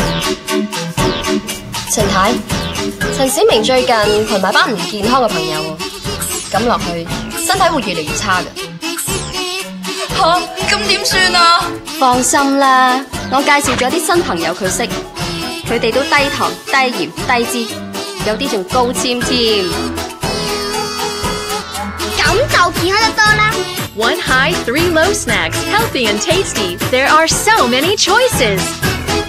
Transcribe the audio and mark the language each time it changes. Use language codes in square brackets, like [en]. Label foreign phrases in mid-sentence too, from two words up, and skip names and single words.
[yue] 陳太，陳小明最近群埋班唔健康嘅朋友，咁落去身體會越嚟越差嘅。吓，咁點算啊？放心啦，我介紹咗啲新朋友佢識，佢哋都低糖、低鹽、低脂，有啲仲高纖添。咁就健康得多啦。 [en] One high, 3 low snacks, healthy and tasty. There are so many choices.